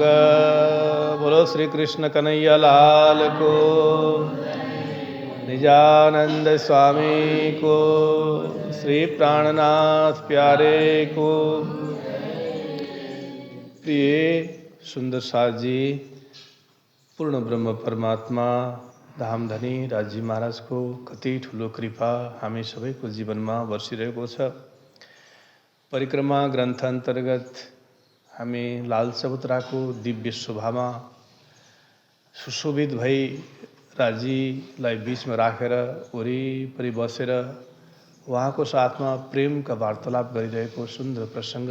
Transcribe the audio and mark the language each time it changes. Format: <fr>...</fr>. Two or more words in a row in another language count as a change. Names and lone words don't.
<hi>बोलो श्री कृष्ण कन्हैया लाल को, निजानंद स्वामी को, श्री प्राणनाथ प्यारे को।</hi> <ne>प्रिय सुंदर साथ जी, पूर्ण ब्रह्म परमात्मा धामधनी राजी महाराज को कति ठुलो कृपा हामी सबैको जीवनमा बर्सिरहेको छ। परिक्रमा ग्रन्थ अन्तर्गत हामी लाल चबुतराको दिव्य शोभामा सुशोभित भई राजीलाई बीचमा राखेर वरिपरि बसेर उहाँको साथमा प्रेमका वार्तालाप गरिरहेको सुन्दर प्रसङ्ग।</ne>